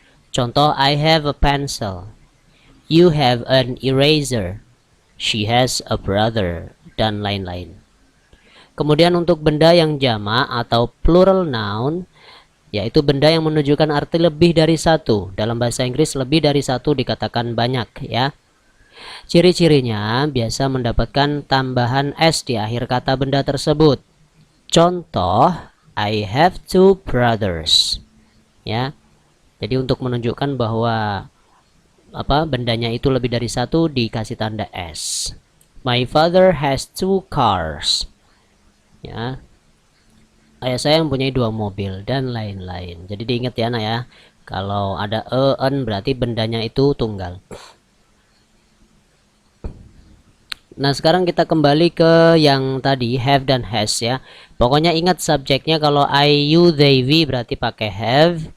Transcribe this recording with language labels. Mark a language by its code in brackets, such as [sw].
[id] Contoh, [en] I have a pencil, you have an eraser, she has a brother, [id] dan lain-lain. Kemudian untuk benda yang jamak atau plural noun, yaitu benda yang menunjukkan arti lebih dari satu. Dalam bahasa Inggris lebih dari satu dikatakan banyak, ya. Ciri-cirinya biasa mendapatkan tambahan s di akhir kata benda tersebut. [en] Contoh, I have two brothers, ya. [id] Jadi untuk menunjukkan bahwa bendanya itu lebih dari satu dikasih tanda s. [en] My father has two cars, ya. [id] Ayah saya mempunyai dua mobil, dan lain-lain. Jadi diingat ya, anak ya. Kalau ada an berarti bendanya itu tunggal. Nah, sekarang kita kembali ke yang tadi have dan has, ya. Pokoknya ingat subjeknya, kalau I, you, they, we berarti pakai have.